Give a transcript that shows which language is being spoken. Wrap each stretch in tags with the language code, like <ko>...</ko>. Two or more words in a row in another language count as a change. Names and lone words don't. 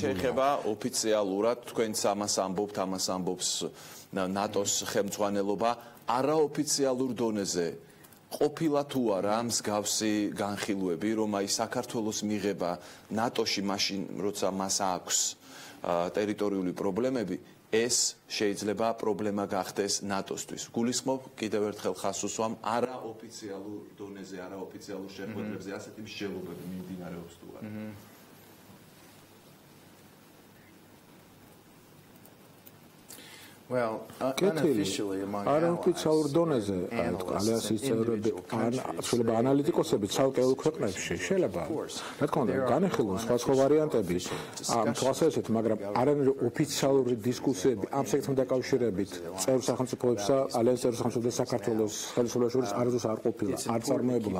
<ka>შეეხება ოფიციალურად თქვენც ამას ამბობს ნატოს ხელმძღვანელობა არაოფიციალურ დონეზე ყოფილა თუ არა მსგავსი განხილვები, რომ აი საქართველოს მიღება ნატოში მაშინ როცა მას აქვს ტერიტორიული პრობლემები, ეს შეიძლება პრობლემა გახდეს ნატოსთვის. გულისხმობ კიდევ ერთხელ ხაზს უსვამ არაოფიციალურ დონეზე, არაოფიციალურ შეხვედრებზე ასეთი მსჯელობები მიმდინარეობს თუ არა.</ka> <en>Well, unofficially among</en> <ka>არაოფიციალურ დონეზე ალიანსის წევრები ან შეიძლება ანალიტიკოსები ცალკეულ ქვეყნებში შეიძლება რა თქმა უნდა განეხილონ სხვა ვარიანტები ამ თვალსაზრისით, მაგრამ არანაირი ოფიციალური დისკუსიები ამ საკითხთან დაკავშირებით წევრ სახელმწიფოებსა ალიანსის წევრ სახელმწიფოებსა და საქართველოს ხელისუფლებას შორის არასდროს არ ყოფილა, არ წარმოებულა.</ka>